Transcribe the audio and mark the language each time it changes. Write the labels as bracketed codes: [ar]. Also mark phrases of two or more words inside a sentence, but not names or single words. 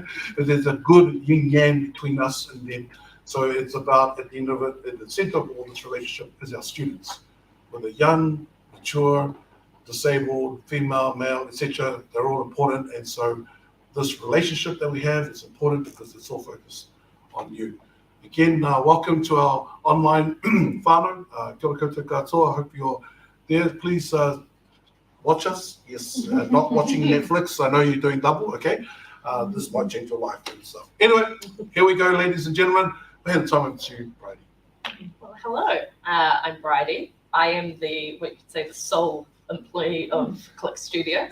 [en] That there's a good yin yang between us and them. So it's about, at the end of it, at the center of all this relationship is our students, whether young, mature, disabled, female, male, etc. They're all important. And so this relationship that we have is important because it's all focused on you. Again, welcome to our online whānau. [mi] Kia ora koutou katoa. [en] I hope you're there. Please watch us. Yes, not watching Netflix. I know you're doing double, okay? This might change your life and stuff. Anyway, here we go, ladies and gentlemen. I hand the time over to Brady. Well, hello, I'm Brady. I am what you could say, the sole employee of Click Studios.